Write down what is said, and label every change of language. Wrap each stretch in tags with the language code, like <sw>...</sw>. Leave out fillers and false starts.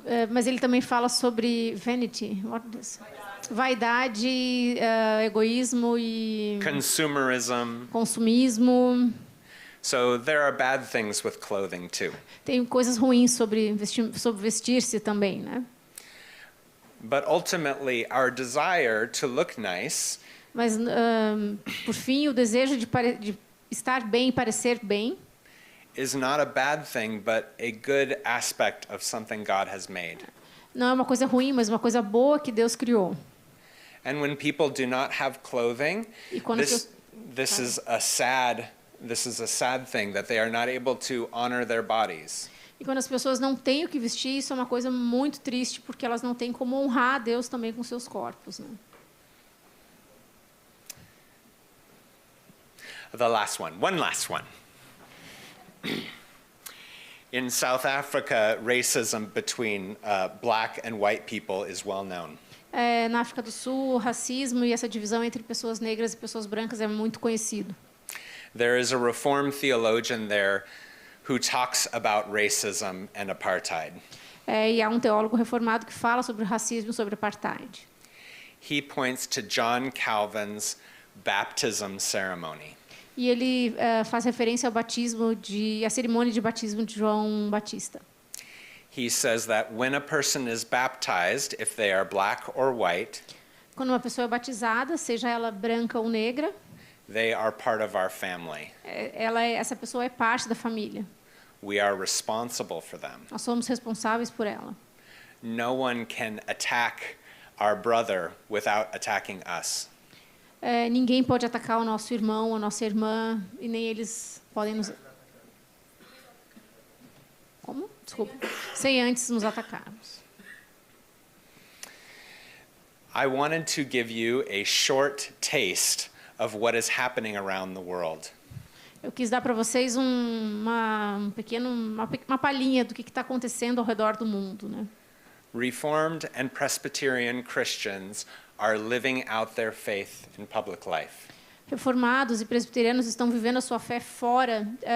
<pt>Mas ele também fala sobre vanity, vaidade, egoísmo e consumismo.</pt> <en>So there are bad things with clothing too.</en> <pt>Tem coisas ruins sobre vestir-se também, né?</pt> <en>But ultimately, our desire to look nice.</en> <pt>Mas por fim, o desejo de estar bem e parecer bem</pt> <en>is not a bad thing, but a good aspect of something God has made.</en> <pt>Não é uma coisa ruim, mas uma coisa boa que Deus criou.</pt> <en>And when people do not have clothing, this is a sad thing that they are not able to honor their bodies.</en> <pt>E quando as pessoas não têm o que vestir, isso é uma coisa muito triste, porque elas não têm como honrar a Deus também com seus corpos, né?</pt> <en>The last one last one. In South Africa, racism between black and white people is well known.</en> <pt>Na África do Sul, o racismo e essa divisão entre pessoas negras e pessoas brancas é muito conhecido.</pt> <en>There is a Reformed theologian there who talks about racism and apartheid.</en> <pt>E há um teólogo reformado que fala sobre o racismo e sobre o apartheid.</pt> <en>He points to John Calvin's baptism ceremony.</en> <pt>E ele faz referência ao à cerimônia de batismo de João Batista.</pt> <en>He says that when a person is baptized, if they are black or white,</en> <pt>quando uma pessoa é batizada, seja ela branca ou negra,</pt> <en>they are part of our family.</en> <pt>Essa pessoa é parte da família.</pt> <en>We are responsible for them.</en> <pt>Nós somos responsáveis por ela.</pt> <en>No one can attack our brother without attacking us.</en> <pt>Ninguém pode atacar o nosso irmão, a nossa irmã, e nem eles podem nos... Como? Desculpa. Sem antes nos atacarmos.</pt> <en>I wanted to give you a short taste of what is happening around the world.</en> <pt>Eu quis dar para vocês uma palhinha do que está acontecendo ao redor do mundo, né?</pt> <en>Reformed and Presbyterian Christians are living out their faith in public life.</en> <pt>Reformados e presbiterianos estão vivendo a sua fé fora,</pt>